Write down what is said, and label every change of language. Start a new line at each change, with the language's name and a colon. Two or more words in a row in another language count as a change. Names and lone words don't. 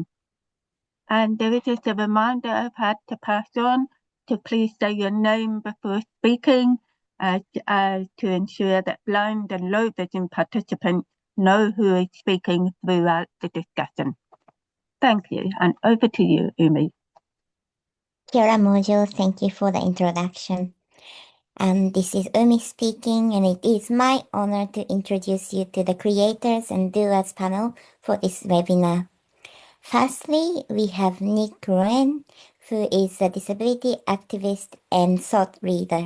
English: And there is just a reminder I've had to pass on to please say your name before speaking to ensure that blind and low vision participants know who is speaking throughout the discussion. Thank you, and over to you, Umi.
Māori: Kia ora, Mojo.
English: Thank you for the introduction. This is Umi speaking, and it is my honor to introduce you to the creators and doers panel for this webinar. Firstly, we have Nick Rowan, who is a disability activist and thought leader.